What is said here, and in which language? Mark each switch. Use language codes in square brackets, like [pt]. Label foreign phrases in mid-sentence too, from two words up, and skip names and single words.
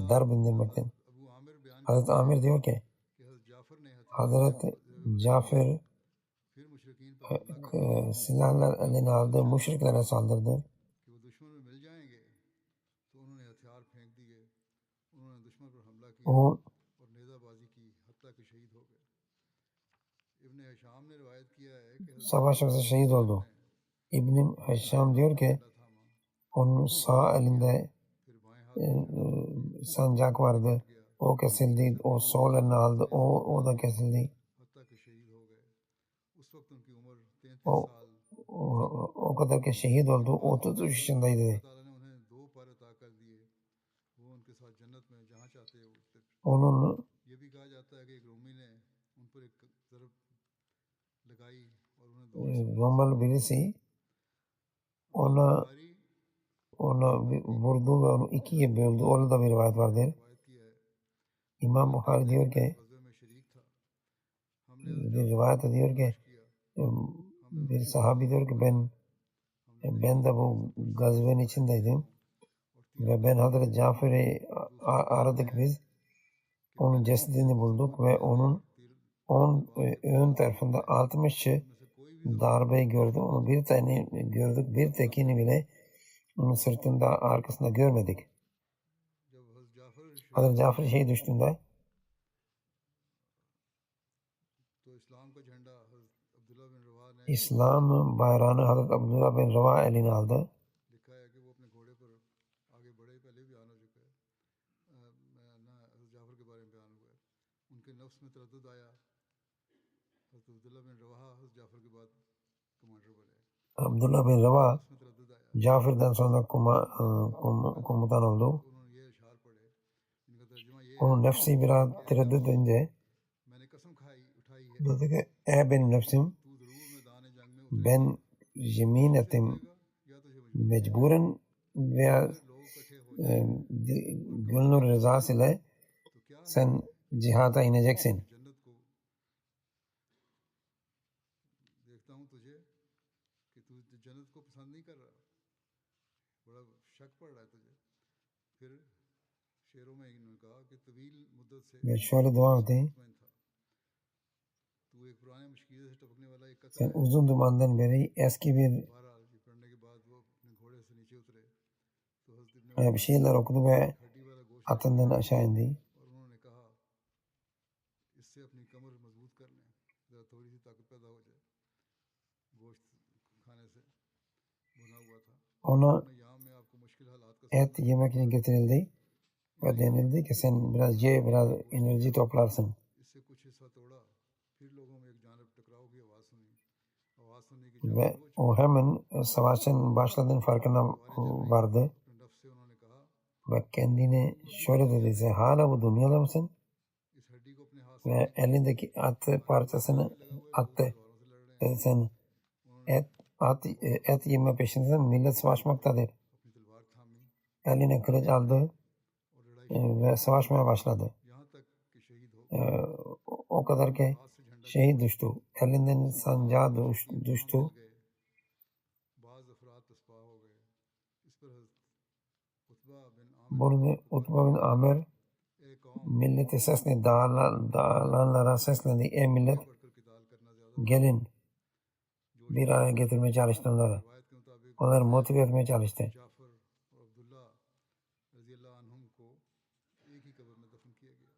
[tr] Hazreti Amir diyor ki Hazreti Cafer silahlar eline aldı, müşriklere saldırdı. O [ur] اور نیزہ بازی کی حتیٰ کہ شہید ہو گئے۔ ابن ہشام نے روایت کیا ہے کہ حضرت [tr] savaşta şehit oldu. İbn Hişam diyor ki [ur] جھنڈا تھاما, [tr] onun sağ elinde [ur] پھر بائیں ہاتھ میں جھنڈا [tr] sancak vardı. O kesildi. O sol eline aldı. O da kesildi. [ur] حتیٰ کہ شہید ہو گئے۔ اس وقت ان کی عمر 33 [tr] O, [ur] سال. [tr] o kadar ki şehit oldu. 33 yaşındaydı. [ur] اللہ تعالیٰ نے انہیں 2 پر عطا کر دیے، وہ ان کے ساتھ جنت میں جہاں چاہتے ہیں اڑتے. [tr] Onun [ur] یہ بھی کہا جاتا ہے کہ ایک رومی نے ان پر ایک ضرب لگائی اور انہیں 2 حصوں میں [tr] Romalı birisi ona [ur] बुखारी [tr] vurdu ve onu ikiye böldü. Orada da bir rivayet vardır. [ur] روایت کیا ہے. [tr] İmam Bukhari diyor ki [ur] غزوے میں شریک تھا، ہم نے [tr] bir rivayet ediyor ki [ur] کیا, [tr] bir sahabi diyor ki ben de bu gazvenin içindeydim ve ben Hazreti Cafer'i aradık biz. Onun cesedini bulduk ve onun ön tarafında 60'ı darbeyi gördük. Onu bir tane gördük. Bir tekini bile onun sırtında arkasında görmedik. [ur] جب حضرت جعفر [tr] Hazreti Cafer şehit düştüğünde [ur] تو اسلام کا جھنڈا حضرت عبداللہ بن رواحہ نے [tr] İslam bayrağını Hazreti Abdullah bin Rava eline aldı. [ur] لکھا ہے کہ وہ اپنے گھوڑے پر آگے بڑھے، پہلے بھی بیان ہو چکا ہے. نا حضرت جعفر کے بارے میں بیان ہوا ہے۔ ان کے نفس میں تردد آیا. حضرت عبداللہ بن رواحہ حضرت جعفر کے بعد کمانڈر بنے. [tr] Abdullah bin Rava [ur] نفس میں تردد آیا [tr] Cafer'den sonra komutan oldu. [ur] تو انہوں نے یہ اشعار پڑھے. ان کا ترجمہ یہ ہے, [tr] Onun nefsi biraz tereddüt edince [ur] میں نے قسم اٹھائی ہے, [tr] dedi ki ey benim nefsim [ur] تو ضرور میدان جنگ میں [tr] ben yemin ettim [ur] یا تجھے مجبور [tr] mecburen veya [ur] لوگ اکٹھے ہو [tr] gönül rızası ile [ur] تو کیا [tr] sen cihada ineceksin. [ur] جنت کو دیکھتا ہوں تجھے کہ تو جنت کو پسند نہیں کر رہا، بڑا شک پڑ رہا ہے تجھے. پھر شعروں میں انہوں نے کہا کہ طویل مدت سے [tr] Ve şöyle devam etti. [ur] مطمئن تھا، تو ایک پرانے مشکل سے ٹپکنے والا ایک قطرہ [tr] Sen [ur] ہے. [tr] uzun zamandan beri eski bir [ur] بہرحال یہ پڑھنے کے بعد وہ اپنے گھوڑے سے نیچے اترے تو حضرت ابن [tr] bir şeyler okudu ve [ur] ہڈی والا گوشت [tr] atından aşağı indi. [ur] اور انہوں نے کہا اس سے اپنی کمر مضبوط کر لیں، ذرا تھوڑی سی طاقت پیدا ہو جائے. گوشت کھانے سے بھنا ہوا تھا. [tr] Ona [ur] میں یہاں میں آپ کو مشکل حالات کا [tr] et yemek için getirildi ve denildi ki sen biraz ye, biraz enerji toplarsın. [ur] اس سے کچھ حصہ توڑا، پھر لوگوں میں ایک جانب ٹکراؤ کی آواز سنی. آواز سننے کی [tr] Ve o hemen savaşın başladığının farkına vardı [ur] اپنے نفس سے انہوں نے کہا [tr] ve kendine şöyle dedi, sen hala bu dünyada mısın? [ur] اس ہڈی کو اپنے ہاتھ [tr] Ve elindeki at parçasını attı. [ur] سے لڑ رہے ہیں, [tr] Dedi sen et yeme peşindesin, millet savaşmaktadır. [ur] اپنی تلوار تھامی [tr] Eline kılıç aldı [ur] اور لڑائی [tr] ve savaşmaya başladı. [ur] یہاں تک کہ شہید ہو [tr] O kadar ki [ur] ہاتھ سے جھنڈا [tr] şehit düştü. Elinden sancağı düştü. [ur] گئے، بعض افراد تتر بتر ہو گئے. اس پر حضرت عتبہ بن عامر [tr] Burada Utba bin Amir [ur] اے قوم [tr] millete seslendi, dağılanlara seslendi. Ey millet [ur] بڑھ کر قتال کرنا زیادہ [tr] gelin. Bir araya getirmeye çalıştı onları. [ur] روایت کے مطابق [tr] Onları motive etmeye çalıştı. [ur] جعفر اور عبداللہ رضی اللہ عنہم کو ایک ہی قبر میں دفن کیا گیا.